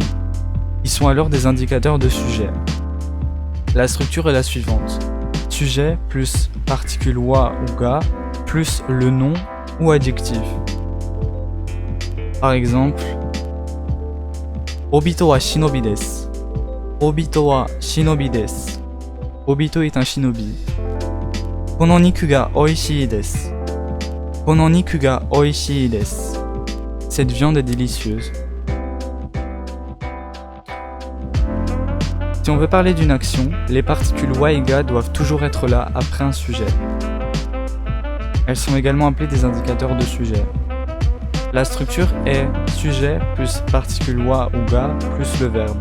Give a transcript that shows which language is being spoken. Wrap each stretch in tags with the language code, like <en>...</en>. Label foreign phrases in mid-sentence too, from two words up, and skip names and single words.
<fr>Ils sont alors des indicateurs de sujet. La structure est la suivante. Sujet plus particule wa ou ga plus le nom ou adjectif.</fr> <ja>Par exemple, オビトは忍です. オビトは忍です.</ja> <fr>Obito est un shinobi.</fr> <ja>この肉がおいしいです. この肉がおいしいです.</ja> <fr>Cette viande est délicieuse. Si on veut parler d'une action, les particules wa et ga doivent toujours être là après un sujet. Elles sont également appelées des indicateurs de sujet. La structure est sujet plus particule wa ou ga plus le verbe.</fr>